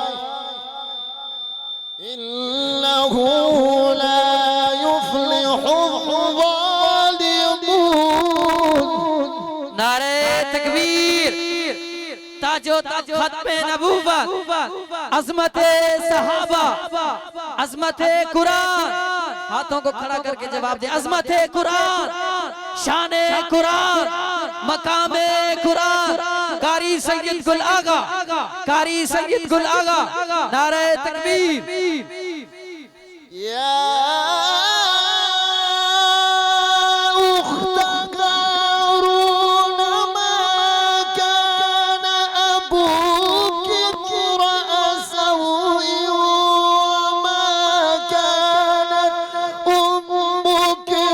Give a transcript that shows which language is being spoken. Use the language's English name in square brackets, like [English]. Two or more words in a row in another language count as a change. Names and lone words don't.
[Arabic] إنه لا يفلح الظالمون. [Urdu] نعرے تکبیر تاجو تاج ختم نبوت عظمت صحابہ عظمت قرآن ہاتھوں کو کھڑا کرکے جواب دے عظمت قرآن شان قرآن مقام قرآن قاری سید گل آغا قاری سید گل آغا نعرے تکبیر [Arabic] يا أخت هارون ما كان أبوك امرأ سوء وما كانت أمك